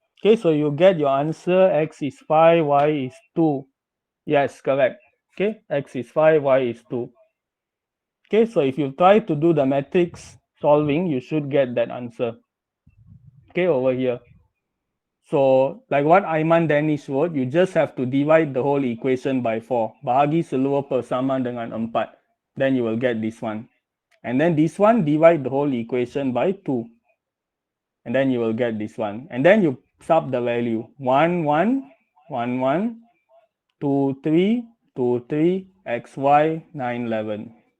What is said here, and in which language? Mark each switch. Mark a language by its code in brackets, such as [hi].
[en] Okay, so you get your answer, x is 5, y is 2. Yes, correct. Okay, x is 5, y is 2. Okay, so if you try to do the matrix solving, you should get that answer. Okay, over here. So, like what Aiman Danish wrote, you just have to divide the whole equation by 4. [ms] Bahagi seluruh persamaan dengan 4. [en] Then you will get this one. And then this one, divide the whole equation by 2. And then you will get this one. And then you sub the value. 1, 1, 1, 1, 2, 3, 2, 3, xy, 9, 11.